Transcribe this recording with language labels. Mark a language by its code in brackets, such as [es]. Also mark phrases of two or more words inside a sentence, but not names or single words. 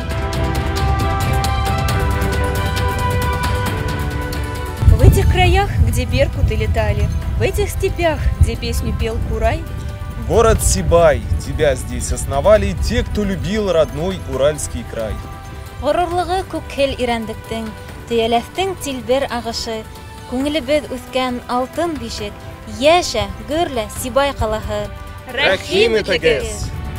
[ru] В этих краях, где беркуты летали, в этих степях, где песню пел Курай, город Сибай, тебя здесь основали те, кто любил родной Уральский край. [ba] Горурлыгы күкһел ирәндектең, төяләстең тилбер агышы, күңелебез үскән алтын бишек, яшә, гөрлә Сибай калаһы. Рәхим итегез!